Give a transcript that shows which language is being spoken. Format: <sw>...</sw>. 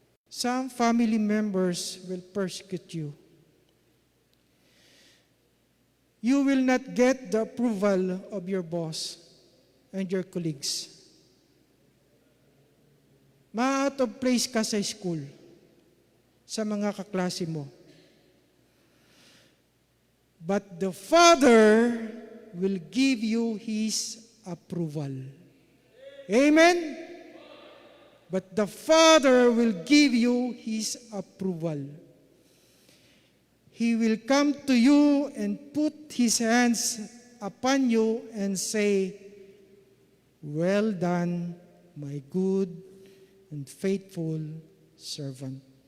<en>Some family members will persecute you. You will not get the approval of your boss and your colleagues.</en> <tl>Ma-</tl> <en>out of place</en> <tl>ka sa school, sa mga kaklase mo.</tl> <en>But the Father will give you His approval. Amen? But the Father will give you His approval. He will come to you and put His hands upon you and say, "Well done, my good and faithful servant."</en>